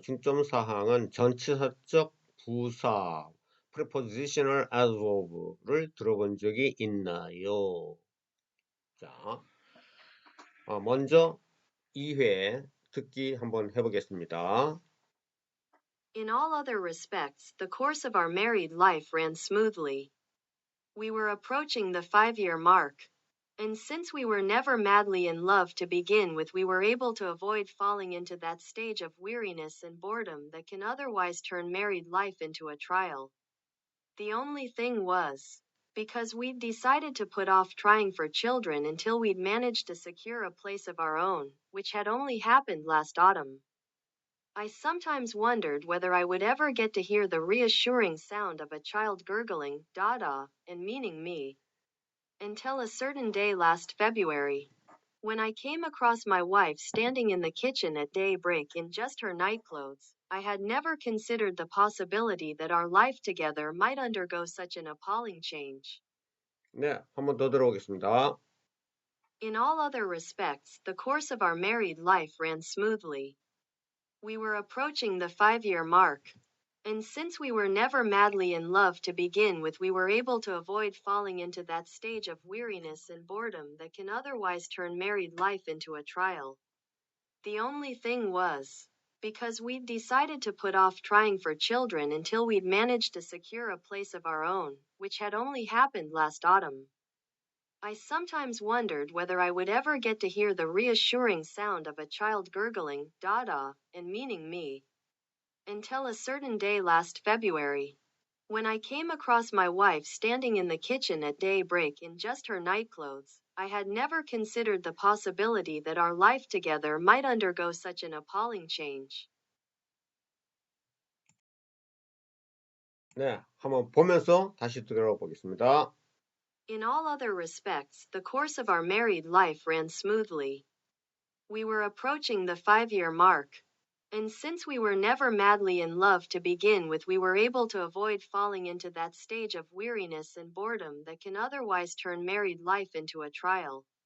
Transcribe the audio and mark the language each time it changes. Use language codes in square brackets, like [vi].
[ko] 중점 사항은 전치사적 부사 prepositional adverb를 들어본 적이 있나요? 자, 먼저 2회 듣기 한번 해보겠습니다. [en] In all other respects, the course of our married life ran smoothly. We were approaching the 5-year mark. And since we were never madly in love to begin with, we were able to avoid falling into that stage of weariness and boredom that can otherwise turn married life into a trial. The only thing was, because we'd decided to put off trying for children until we'd managed to secure a place of our own, which had only happened last autumn. I sometimes wondered whether I would ever get to hear the reassuring sound of a child gurgling, Dada, and meaning me. Until a certain day last February, when I came across my wife standing in the kitchen at daybreak in just her nightclothes. I had never considered the possibility that our life together might undergo such an appalling change. [ko] 네, 한번 더 들어보겠습니다. [en] In all other respects, the course of our married life ran smoothly. We were approaching the 5-year mark. And since we were never madly in love to begin with, we were able to avoid falling into that stage of weariness and boredom that can otherwise turn married life into a trial. The only thing was, because we'd decided to put off trying for children until we'd managed to secure a place of our own, which had only happened last autumn. I sometimes wondered whether I would ever get to hear the reassuring sound of a child gurgling, Dada, and meaning me. Until a certain day last February, when I came across my wife standing in the kitchen at daybreak in just her nightclothes. I had never considered the possibility that our life together might undergo such an appalling change. [ko] 네, 한번 보면서 다시 들어보겠습니다. [en] In all other respects, the course of our married life ran smoothly. We were approaching the 5-year mark. And since we were never madly in love to begin with, we were able to avoid falling into that stage of weariness and boredom that can otherwise turn married life into a trial.